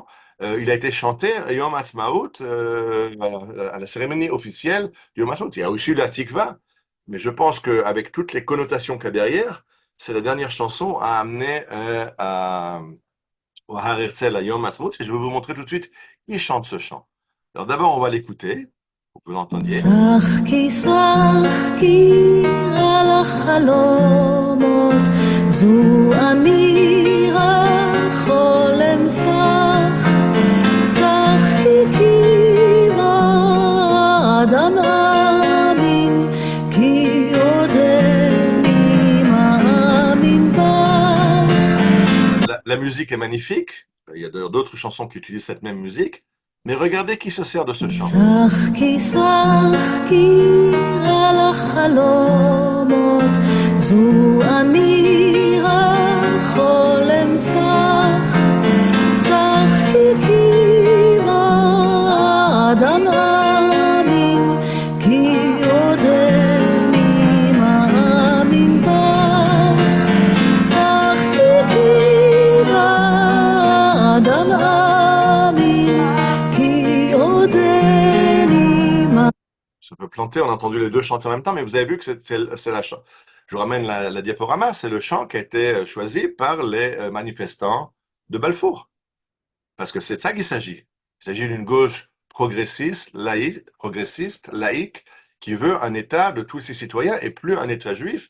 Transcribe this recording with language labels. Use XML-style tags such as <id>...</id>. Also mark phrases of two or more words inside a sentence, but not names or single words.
<fr>Il a été chanté Yom Ha'atzmaut à la cérémonie officielle du Yom Ha'atzmaut. Il y a aussi la Tikva, mais je pense qu'avec toutes les connotations qu'il y a derrière, c'est la dernière chanson à amener au Har Herzl à Yom Ha'atzmaut. Et je vais vous montrer tout de suite qui chante ce chant. Alors d'abord, on va l'écouter, pour que vous l'entendiez.</fr> <he>שחקי שחקי על החלומות, זו אני החולם שח, שחקי כי באדם מאמין, כי עודני מאמין בך.</he> <fr>La musique est magnifique. Il y a d'ailleurs d'autres chansons qui utilisent cette même musique. Mais regardez qui se sert de ce chant.</fr> <he>שחקי שחקי על החלומות, זו אני החולם שח, שחקי כי באדם מאמין, כי עודני מאמין בך, שחקי כי באדם מאמין.</he> <fr>Ça peut planter, on a entendu les deux chanter en même temps, mais vous avez vu que c'est la chant. Je vous ramène la diaporama, c'est le chant qui a été choisi par les manifestants de Balfour. Parce que c'est de ça qu'il s'agit. Il s'agit d'une gauche progressiste, laïque, qui veut un État de tous ses citoyens et plus un État juif.</fr>